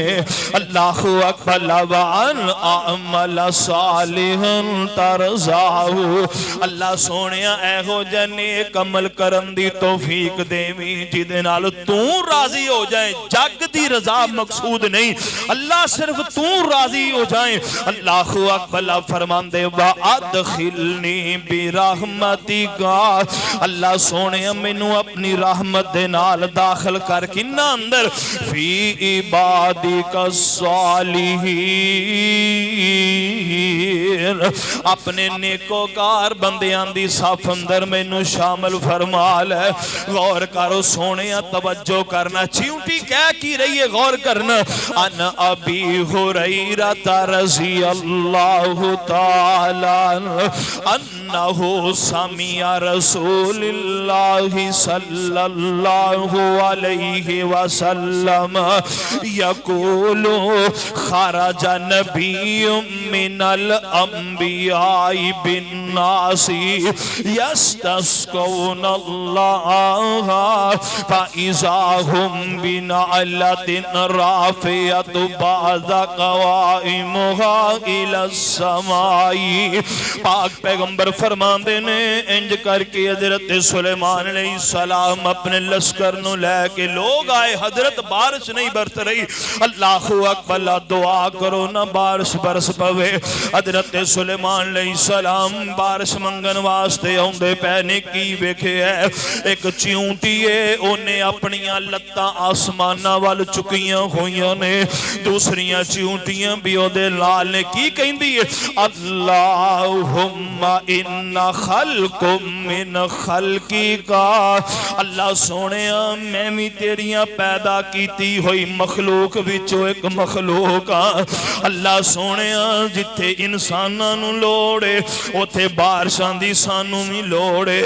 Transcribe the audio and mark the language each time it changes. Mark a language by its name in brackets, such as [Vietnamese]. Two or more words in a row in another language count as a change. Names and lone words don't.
[Arabic] الله أكبر۔ وأن أعمل صالحاً ترضاه. [Punjabi] اللہ سوہنے ایہو جیہا نیک عمل کرن دی توفیق دیوی جیہدے نال تو راضی ہو جائے. جگ دی رضا مقصود نہیں، اللہ صرف تو راضی ہو جائے. [Arabic] الله أكبر۔ فرماندے وأدخلني برحمتك. [Punjabi] اللہ سوہنے مینوں اپنی رحمت دے نال داخل کر کنا اندر [Arabic] في عبادك الصالحين. [Punjabi] اپنے نیکوکار بندیاں دی صف اندر مینوں شامل فرما لے. غور کرو سوہنے توجہ کرنا۔ چیونٹی کہہ کی رہی ہے غور کرنا. [Arabic] عن أبي هريرة رضي الله تعالى أنه سمع رسول الله صلى الله عليه وسلم يقول خرج نبي من الأنبياء بالناس يستسقون الله فإذا هم بنملة رافعة [Punjabi] پاک پیغمبر فرماندے نے اینج کر کے حضرت سلیمان علیہ السلام اپنے لشکر نوں لے کے لوگ آئے. حضرت بارش نہیں برس رہی. [Arabic] الله أكبر. [Punjabi] دعا کرو نا بارش برس پوے. حضرت سلیمان علیہ السلام بارش منگن واسطے آؤندے پے نے کی ویکھے ہے ایک چیونٹی ہے اوہنے اپنیاں لتاں آسماناں ول چکیاں ہوئیاں نے. دوسریاں چیونٹیاں بھی اودے لال نے کی کہندی ہے [Arabic] اللهم إنا خلقكم من خلقك. [Punjabi] اللہ سوہنیا میں بھی تیریاں پیدا کیتی ہوئی مخلوق وچوں ایک مخلوق ہاں. اللہ سوہنیا جتھے انساناں نوں لوڑ ہے اوتھے بارشاں دی سانوں بھی لوڑ ہے.